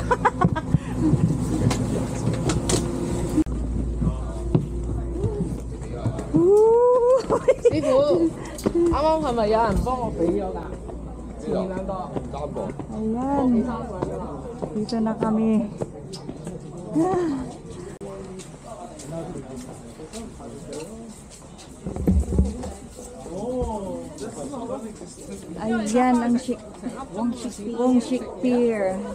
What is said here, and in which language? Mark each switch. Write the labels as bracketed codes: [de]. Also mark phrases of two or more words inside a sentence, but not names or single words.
[yue] 師傅，啱啱係咪有人幫我俾咗㗎？前兩個。 [tl] Ayan. Dito na kami. Ayan ang Wong Chic Pier.